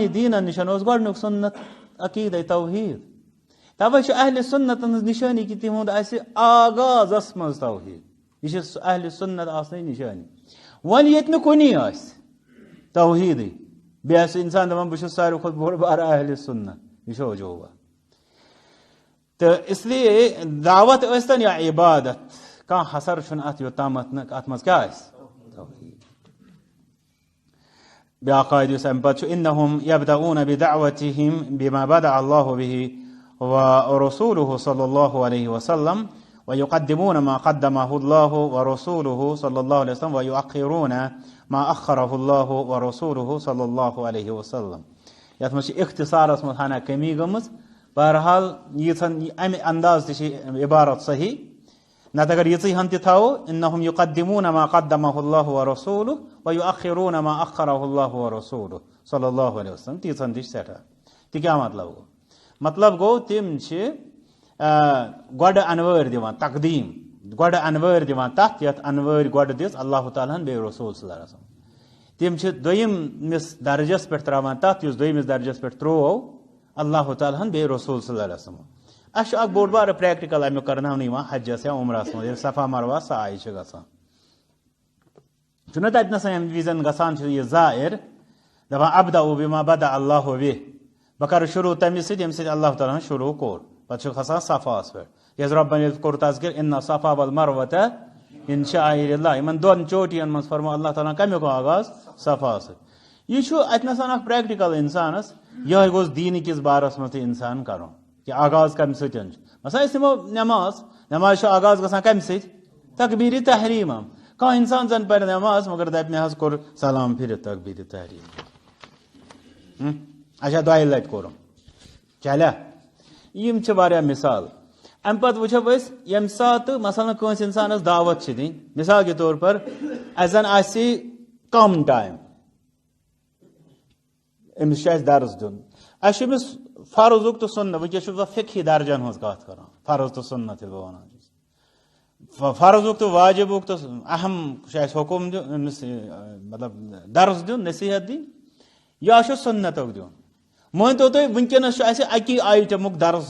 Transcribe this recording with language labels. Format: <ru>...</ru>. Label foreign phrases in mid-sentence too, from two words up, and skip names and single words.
<ks>دیٖنن نِشن اوس گۄڈنیُک سنت عقیٖدے توحیٖد توے چھُ اہلِ سنتن ہٕنٛز نِشٲنی کہِ تِہُنٛد آسہِ آغازس منٛز توحیٖد یہ چھِ اہلِ سنت آسنٕچ نِشٲنی وۄنۍ ییٚتہِ نہٕ کُنی آسہِ توحیٖدٕے بیٚیہِ آسہِ انسان دپان بہٕ چھُس ساروی کھۄتہٕ بوٚڑ بار اہلِ سنت یہ چھُ عجوبہ</ks> <ur>تو اس لیے</ur> <ks>دعوت ٲسۍتن یا عبادت کانٛہہ حسر چھُنہٕ اتھ یوٚتامتھ نہٕ اتھ منٛز کیٛاہ آسہِ</ks> <ar>بیاکھ قاعدٕ یُس امہِ پتہٕ چھُ انہم یبدؤٗن بدعوتہم بما بدأ اللہ به ورسوله صلی اللہ علیہ وسلم ويقدمون ما قدمه الله ورسوله صلی اللہ علیہ وسلم ويؤخرون ما أخره الله ورسوله صلی اللہ علیہ وسلم</ar> <ks>یتھ منٛز چھِ اختصارس منٛز ہنا کمی گٔمٕژ بہرحال ییٖژہن امہِ انداز تہِ چھِ عبارت صحیح نتہٕ اگر یِژٕے ہن تہِ تھاوو</ks> <ar>انہم یقدمون ما قدمه الله ورسوله ويؤخرون ما أخره الله ورسوله صلی اللہ علیہ وسلم</ar> <ks>تیٖژہن تہِ چھِ سٮ۪ٹھاہ تہِ کیٛاہ مطلب گوٚو مطلب گوٚو تِم چھِ گۄڈٕ انوٲرۍ دِوان تقدیٖم گۄڈٕ انوٲرۍ دِوان تتھ یتھ انوٲرۍ گۄڈٕ دِژ اللہ تعالیٰ ہن بیٚیہِ رسول صلی اللہ علیہ وسلم تِم چھِ دوٚیِمِس درجس پٮ۪ٹھ تراوان تتھ یُس دوٚیمِس درجس پٮ۪ٹھ ترٛوو اللہ تعالیٰ ہن بیٚیہِ رسول</ks> <ar>صلی اللہ علیہ وسلم</ar> <ks>اسہِ چھُ اکھ بوٚڑ بارٕ پریکٹِکل امیُک کرناونہٕ یِوان حجس یا عمرس منٛز ییٚلہِ صفا مروا سایہِ چھِ گژھان چھُنہ تتہِ نس ییٚمہِ وِزن گژھان چھُ یہِ زائر دپان</ks> <ar>ابدؤ بما بدأ اللہ</ar> <ks>بہ بہٕ کرٕ شروٗع تمہِ سۭتۍ ییٚمہِ سۭتۍ اللہ تعالیٰ ہن شروٗع کوٚر پتہٕ چھُ کھسان صفاہس پٮ۪ٹھ ییٚلہِ رۄبن ییٚلہِ کوٚر تذکر</ks> <ar>ان صفا والمروة من شعائر اللہ</ar> <ks>یِمن دۄن چوٹین منٛز فرموو اللہ تعالیٰ ہن کمیُک آغاز صفا سۭتۍ یہ چھُ اتہِ نس اکھ پریکٹِکل انسانس یہے گوٚژھ دیٖنہٕ کِس بارس منٛز تہِ انسان کرُن کہ آغاز کمہِ سۭتۍ چھُ مثلاً أسۍ نِمو نماز چھُ آغاز گژھان کمہِ سۭتۍ تکبیٖرِ تحریٖمم کانٛہہ انسان زن پرِ نماز مگر دپہِ مےٚ حظ کوٚر سلام پھرِتھ تکبیٖرِ تحریٖم اچھا 2 لٹہِ کوٚرُم چلیا یِم چھِ واریاہ مثال امہِ پتہٕ وٕچھو أسۍ ییٚمہِ ساتہٕ مثلاً کٲنٛسہِ انسانس دعوت چھِ دِنۍ</ks> <ur>مثال کے طور پر</ur> <ks>اسہِ زن آسہِ کم ٹایم أمِس چھُ اسہِ درس دیُن اسہِ چھُ أمِس فرضُک تہٕ سنت وٕنکیٚس چھُس بہٕ فقہی درجن ہٕنٛز کتھ کران فرض تہٕ سنت ییٚلہِ بہٕ ونان چھُس فرضُک تہٕ واجبُک تہٕ اہم چھُ اسہِ حکم دیُن أمِس مطلب درس دیُن نصیحت دِنۍ یا چھُ سنتُک دیُن مٲنتو تُہۍ وٕنکیٚنس چھُ اسہِ اکی آیٹمُک درس</ks>